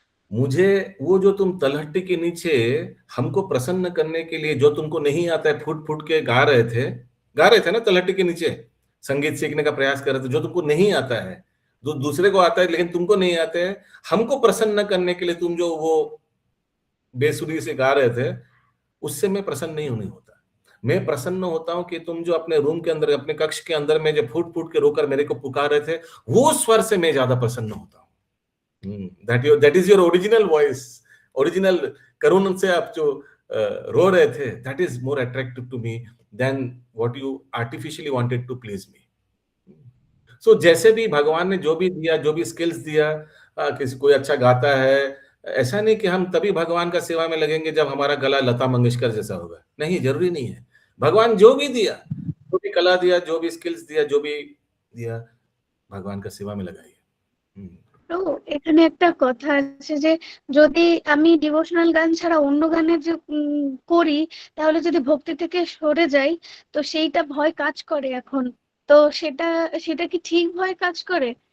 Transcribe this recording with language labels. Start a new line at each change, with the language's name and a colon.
Hindi: मुझे वो जो तुम तलहटी के नीचे हमको प्रसन्न करने के लिए जो तुमको नहीं आता है, फुट फुट के गा रहे थे ना तलहटी के नीचे, संगीत सीखने का प्रयास कर रहे थे, जो तुमको नहीं आता है, जो दूसरे को आता है लेकिन तुमको नहीं आते हैं, हमको प्रसन्न करने के लिए तुम जो वो बेसुरी से गा रहे थे, उससे मैं प्रसन्न नहीं होने होता। मैं प्रसन्न होता हूं कि तुम जो अपने रूम के अंदर, अपने कक्ष के अंदर में जो फूट फूट के रोकर मेरे को पुकार रहे थे, वो स्वर से मैं ज्यादा प्रसन्न होता हूं।
English: that is your original voice, original
Hindi: करुण से आप जो रो रहे थे,
English: that is more attractive to me than what you artificially wanted to please me.
Hindi: So जैसे भी भगवान ने जो भी दिया, जो भी स्किल्स दिया, किसी कोई अच्छा गाता है, ऐसा नहीं कि हम तभी भगवान का सेवा में लगेंगे जब हमारा गला लता मंगेशकर जैसा होगा, नहीं, जरूरी नहीं है। भगवान जो भी दिया, जो भी कला दिया, जो भी स्किल्स दिया, जो भी दिया, भगवान का सेवा में लगाइए।
Bangla: তো এখানে একটা কথা আছে যে যদি আমি ডিভোশনাল গান ছাড়া অন্য গানে যে করি, তাহলে যদি ভক্তি থেকে সরে যাই, তো সেইটা ভয় কাজ করে এখন। তো সেটা সেটা কি ঠিক ভয় কাজ করে?